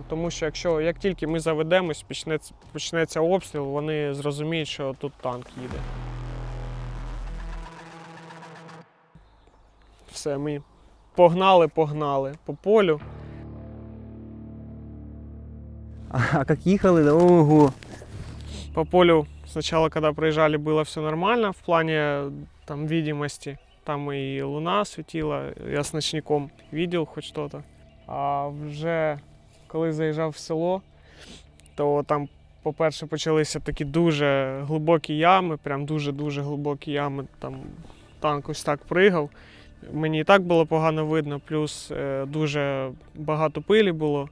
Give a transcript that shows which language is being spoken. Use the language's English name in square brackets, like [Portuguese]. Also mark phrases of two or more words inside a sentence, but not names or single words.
[Ukrainian] Тому що як тільки ми заведемось, почнеться обстріл, вони зрозуміють, що тут танк їде. Все, ми погнали по полю. А як їхали, ого. [Russian] По полю сначала, когда проезжали, было все нормально в плане там видимости. Там и луна светила, я с ночником видел хоть что-то. [Ukrainian] А вже коли заїжджав в село, то там, по-перше, почалися такі дуже глибокі ями, прям дуже-дуже глибокі ями. Там танк ось так пригав. Мені і так було погано видно, плюс дуже багато пилі було.